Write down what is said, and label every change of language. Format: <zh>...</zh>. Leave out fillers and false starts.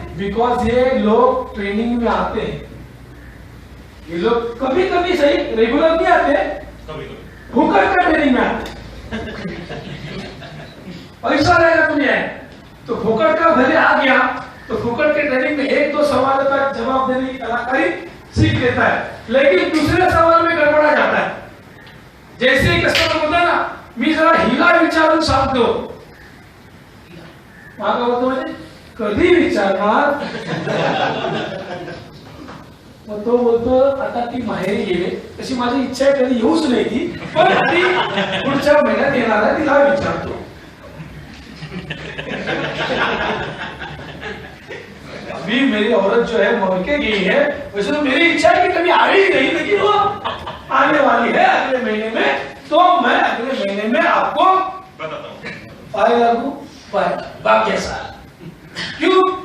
<hi>Because ये लोग training में आते हैं, ये लोग कभी कभी सही रेगुलर नहीं आते, फुकट का ट्रेनिंग में आते। पैसा रहेगा तुम्हें है तो फुकट का भले आ गया तो फुकट के ट्रेनिंग में 1-2 सवालों का जवाब देने की कलाकारी सीख लेता है, लेकिन दूसरे सवाल में गड़बड़ा जाता है। जैसे ही कस्टमर बोलता है ना,</hi> <mr>मी जरा हिला विचारून सांगतो, मागा बोलतो म्हणजे कधी विचारणार, मग तो बोलतो आता ती माहेरी गेले, तशी माझी इच्छा आहे कधी येऊच नाही ती, पण ती पुढच्या महिन्यात येणार आहे, तिला विचारतो।</mr> <hi>अभी मेरी औरत जो है मौके गई है, वैसे तो मेरी इच्छा है कि कभी आ ही नहीं, लेकिन वो आने वाली है अगले महीने में, तो मैं अगले महीने में आपको बताता हूँ बाकी साल। क्यों?</hi>